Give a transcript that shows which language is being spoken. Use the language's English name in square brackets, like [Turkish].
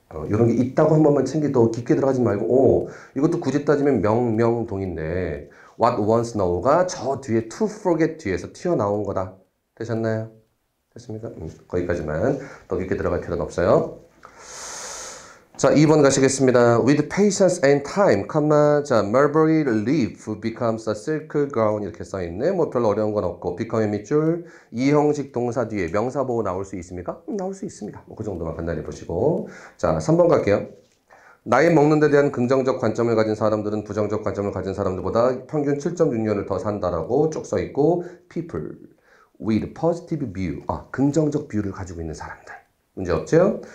[Korean] 이런 게 있다고 한 번만 더 깊게 들어가지 말고 이것도 굳이 따지면 명명동인데 what once know가 저 뒤에 to forget 뒤에서 튀어나온 거다. 되셨나요? 됐습니까? 거기까지만 더 깊게 들어갈 필요는 없어요. 자, 2번 가시겠습니다. [English] With patience and time, 자, mulberry leaf becomes a silk gown [Korean] 이렇게 써있네. 뭐 별로 어려운 건 없고 become의 밑줄, 이 형식 동사 뒤에 명사 보호 나올 수 있습니까? 나올 수 있습니다. 뭐 그 정도만 간단히 보시고. 자, 3번 갈게요. 나이 먹는 데 대한 긍정적 관점을 가진 사람들은 부정적 관점을 가진 사람들보다 평균 7.6년을 더 산다라고 쭉 써있고 [English] people with positive view, [Korean] 긍정적 뷰를 가지고 있는 사람들. 문제 없죠?